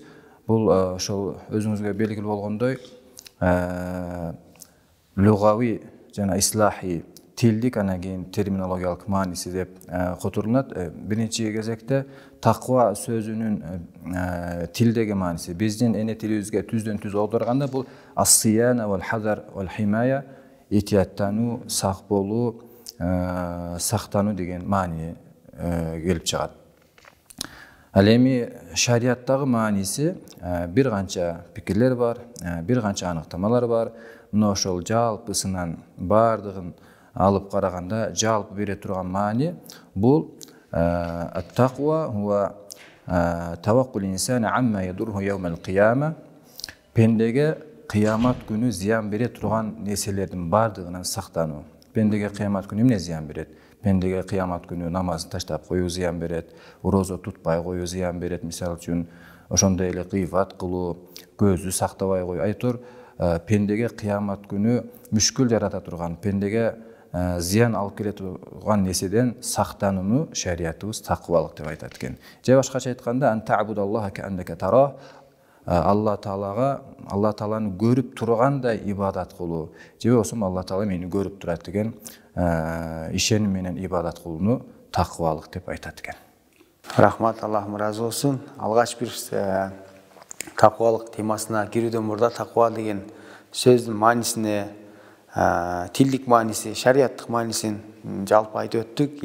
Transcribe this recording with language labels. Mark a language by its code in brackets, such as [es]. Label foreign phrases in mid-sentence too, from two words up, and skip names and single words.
[ky] Бул ошол өзүңүзгө белгилүү болгондой лугави жана ислахи, тилдик, анан кийин терминологиялык мааниси деп которулат. Биринчи кезекте таква сөзүнүн тилдеги мааниси биздин эне тилибизге түздөн түз оодарганда бул [ar] الصيانة والحذر والحماية, [ky] этияттануу, сак болуу, сактануу деген маани келип чыгат. Ал эми шариаттагы мааниси бир канча пикирлер бар, бир канча аныктамалар бар. Мына ошол жалпысынан бардыгын алып караганда жалпы бере турган маани бул [ar] التقوى هو توقي الإنسان ما يضره يوم القيامة. [ky] Пендеге кыямат күнү зыян бере турган нерселердин бардыгынан сактануу. Пендеге кыямат күнү эмне зыян берет? Пендеге кыямат күнү намазын таштап коюу зыян берет, орозо тутпай коюу зыян берет. Мисалы үчүн ошондой эле гыйбат кылуу, көздү сактабай коюу. Айтор пендеге кыямат күнү мүшкүл жарата турган, пендеге зыян алып келе турган нерседен сактанууну шариятыбыз таквалык деп айтат экен. Же башкача айтканда [ar] أن تعبد الله كأنك تراه, [ky] Алла Тааланы көрүп тургандай ибадат кылуу. Же болсо Алла Таала мени көрүп турат деген ишеним менен ибадат кылууну такыбалык деп айтат экен. Рахмат, Аллахым разы болсын. Алғаш бір тақуалық темасына кирүүдөн мурда тақуа деген сөздің маанисине, тилдик мааниси, шариаттык маанисин жалпы айтып өттүк.